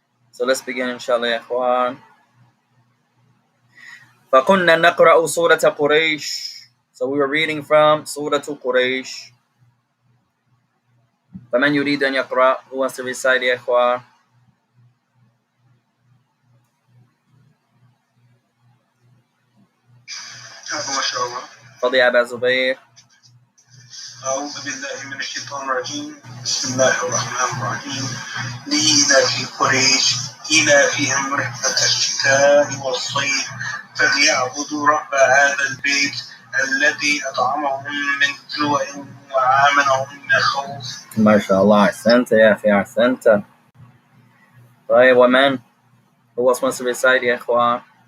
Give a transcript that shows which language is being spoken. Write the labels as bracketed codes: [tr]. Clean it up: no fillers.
[en] So let's begin [ar] إن شاء الله يا إخوان. فكنا نقرأ سورة قريش. [en] So we were reading from سورة قريش. [ar] فمن يريد أن يقرأ? [en] Who wants to recite [ar] يا إخوان? ما شاء الله. تفضل يا أبا زبير. أعوذ بالله من الشيطان الرجيم. بسم الله الرحمن الرحيم. لإيلاف قريش إيلافهم رحلة الشتاء والصيف فليعبدوا رب هذا البيت الذي أطعمهم من جوع وآمنهم من خوف. ما شاء الله أحسنت يا أخي أحسنت. طيب ومن؟ [en] Who else wants to recite [ar] يا إخوان?